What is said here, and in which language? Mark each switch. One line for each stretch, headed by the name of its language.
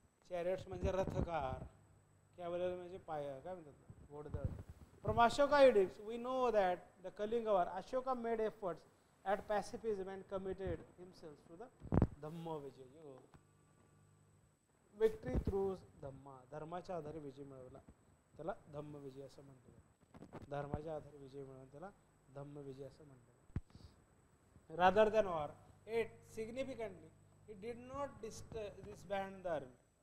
Marathi: चॅरियट्स म्हणजे रथकार, कॅव्हलरी म्हणजे पाय, काय म्हणतात घोडदळ.
English: From Ashoka edicts we know that the Kalinga war, Ashoka made efforts at pacifism and committed himself to the Dhamma Vijay. Victory through Dhamma,
Marathi: धर्माच्या आधारे विजय मिळवला, त्याला धम्म विजय असं म्हणतात. धर्माच्या आधारे विजय मिळवला त्याला धम्म विजय असं म्हणतात.
English: Rather than war, 8 significantly he did not disband the army.